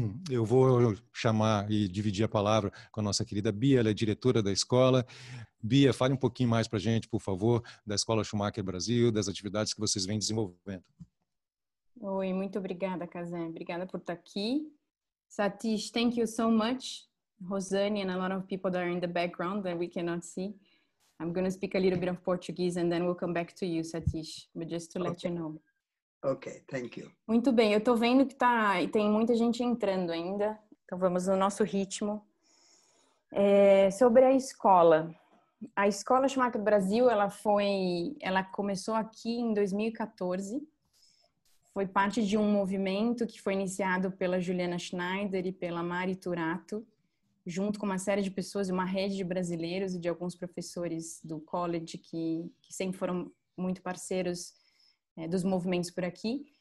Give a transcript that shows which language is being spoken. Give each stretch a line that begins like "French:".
Portuguese: Eu vou chamar e dividir a palavra com a nossa querida Bia, ela é diretora da escola. Bia, fale um pouquinho mais para a gente, por favor, da Escola Schumacher Brasil, das atividades que vocês vêm desenvolvendo. Oi, muito obrigada, Cazé. Obrigada por estar aqui.
English: Satish, thank you so much. Rosane and a lot of people that are in the background that we cannot see. I'm going to speak a little bit of Portuguese and then we'll come back to you, Satish, but just to let you know. Ok, thank you.
Portuguese: Muito bem, eu estou vendo que tem muita gente entrando ainda, então vamos no nosso ritmo. Sobre a escola. A Escola Schumacher Brasil, ela começou aqui em 2014. Foi parte de um movimento que foi iniciado pela Juliana Schneider e pela Mari Turato, junto com uma série de pessoas, uma rede de brasileiros e de alguns professores do college que sempre foram muito parceiros dos movimentos por aqui.